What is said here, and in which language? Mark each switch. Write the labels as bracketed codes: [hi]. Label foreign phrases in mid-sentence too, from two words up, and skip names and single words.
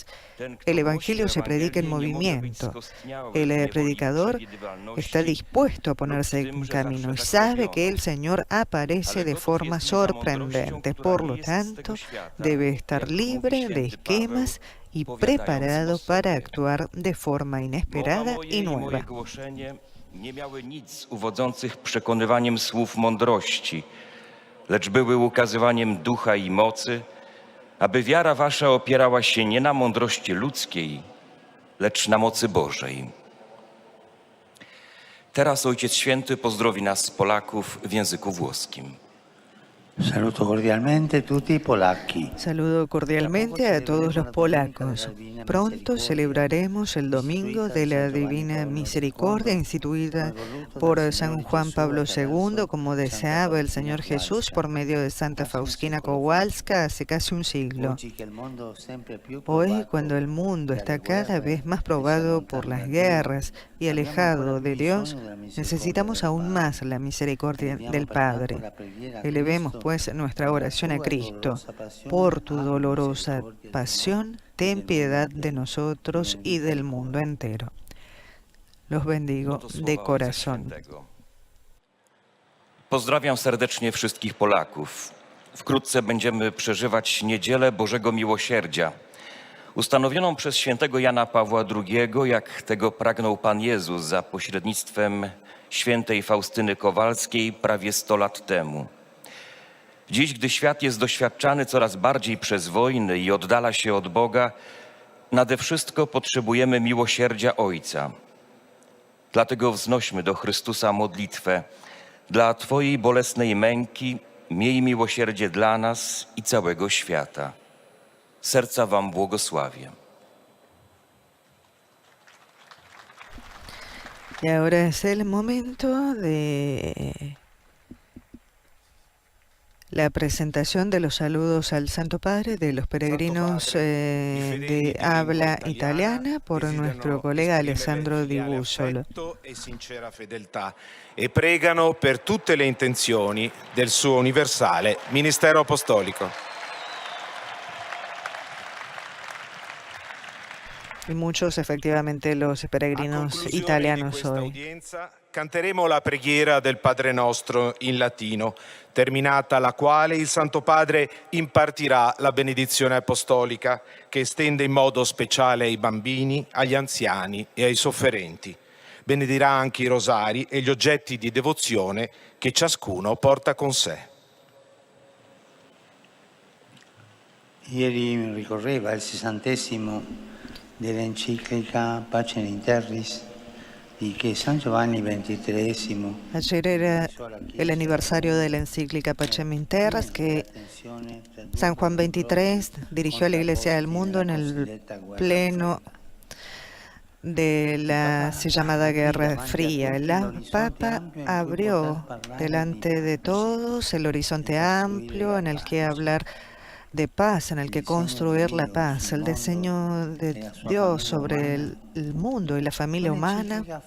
[es] El Evangelio se predica en movimiento. El predicador está dispuesto a ponerse en camino y sabe que el Señor aparece de forma sorprendente. Por lo tanto, debe estar libre de esquemas y preparado para actuar de forma inesperada y nueva. [pl] nie miały nic uwodzących przekonywaniem słów mądrości, lecz były ukazywaniem ducha i mocy, aby wiara wasza opierała się nie na mądrości ludzkiej, lecz na mocy Bożej. Teraz Ojciec Święty pozdrowi nas, Polaków, w języku włoskim. [it] Saluto cordialmente tutti i polacchi. [es] Saludo cordialmente a todos los polacos. Pronto celebraremos el Domingo de la Divina Misericordia instituida por San Juan Pablo II, como deseaba el Señor Jesús por medio de Santa Faustina Kowalska hace casi un siglo. Hoy, cuando el mundo está cada vez más probado por las guerras y alejado de Dios, necesitamos aún más la misericordia del Padre. Elevemos pues nuestra oración a Cristo. Por tu dolorosa pasión, ten piedad de nosotros y del mundo entero. Los bendigo de corazón. [pl] Pozdrawiam serdecznie wszystkich Polaków. Wkrótce będziemy przeżywać Niedzielę Bożego Miłosierdzia, ustanowioną przez świętego Jana Pawła II, jak tego pragnął Pan Jezus za pośrednictwem świętej Faustyny Kowalskiej prawie 100 lat temu. Dziś, gdy świat jest doświadczany coraz bardziej przez wojny i oddala się od Boga, nade wszystko potrzebujemy miłosierdzia Ojca. Dlatego wznośmy do Chrystusa modlitwę: dla Twojej bolesnej męki miej miłosierdzie dla nas i całego świata. Serca Wam błogosławię. [es] Y ahora es el momento de la presentación de los saludos al Santo Padre de los peregrinos de habla italiana por nuestro colega Alessandro Di Bussolo. [it] E sincera fedeltà e pregano per tutte le intenzioni del suo universale ministero apostolico. [es] Y muchos, efectivamente, los peregrinos italianos hoy. [it] Canteremo la preghiera del Padre Nostro in latino, terminata la quale il Santo Padre impartirà la benedizione apostolica che estende in modo speciale ai bambini, agli anziani e ai sofferenti. Benedirà anche i rosari e gli oggetti di devozione che ciascuno porta con sé. Ieri ricorreva il 60° dell'enciclica Pacem in Terris di che San Giovanni XXIII. [es] Ayer era el aniversario de la encíclica Pacem in Terris que San Juan XXIII dirigió a la Iglesia del mundo en el pleno de la así llamada Guerra Fría. El Papa abrió delante de todos el horizonte amplio en el que hablar de paz, en el que construir la paz, el diseño de Dios sobre el mundo y la familia humana.